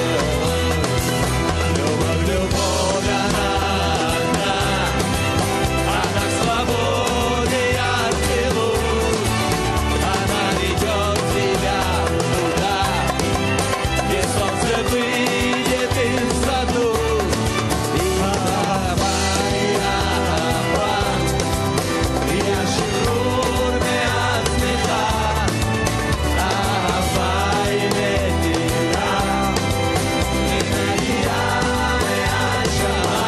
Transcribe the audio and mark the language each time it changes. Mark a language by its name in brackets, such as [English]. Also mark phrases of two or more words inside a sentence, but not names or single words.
[Russian] Любовь, любовь, она одна, она к свободе и отделует, она ведет тебя туда, где солнце выйдет из саду. [Hebrew] אהבה היא אהבה, היא השחרור מעצמך. אהבה היא נתינה, היא מגיעה מהנשמה.